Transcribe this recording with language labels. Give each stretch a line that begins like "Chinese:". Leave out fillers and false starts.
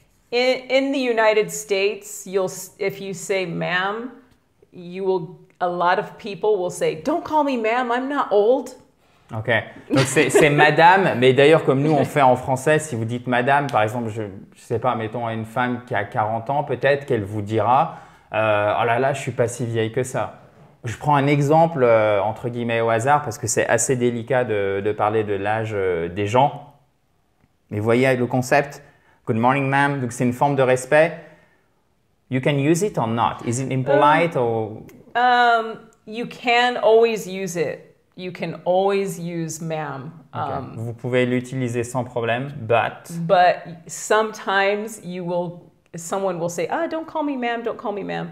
English: In the United States, if you say ma'am, a lot of people will say, "Don't call me ma'am, I'm not old."
French: Ok, donc c'est madame, mais d'ailleurs comme nous on fait en français, si vous dites madame, par exemple, je sais pas, mettons à une femme qui a 40 ans, peut-être qu'elle vous dira oh là là, je suis pas si vieille que ça. Je prends un exemple entre guillemets au hasard parce que c'est assez délicat de parler de l'âge des gens. Mais voyez le concept,
English: good morning ma'am,
French: donc c'est une forme de respect.
English: You can use it or not? Is it impolite or? You can always use it. You can always use ma'am. Okay.
French: Vous pouvez l'utiliser sans problème, but
English: sometimes someone will say, don't call me ma'am, don't call me ma'am.